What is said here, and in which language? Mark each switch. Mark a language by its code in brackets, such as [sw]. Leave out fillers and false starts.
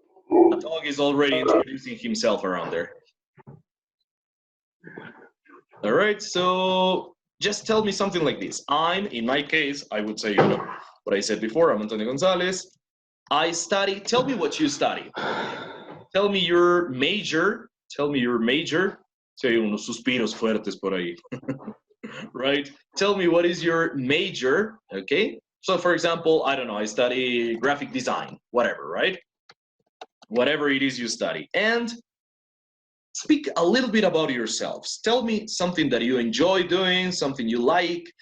[en] The dog is already introducing himself around there. All right, so just tell me something like this. In my case, I would say, you know, what I said before, I'm Antonio Gonzalez. I study, tell me what you study. Tell me your major. [es] Si hay unos suspiros fuertes por ahí. [en] Right? Tell me what is your major, okay? So for example, I don't know, I study graphic design, whatever, right? Whatever it is you study. And speak a little bit about yourselves. Tell me something that you enjoy doing, something you like.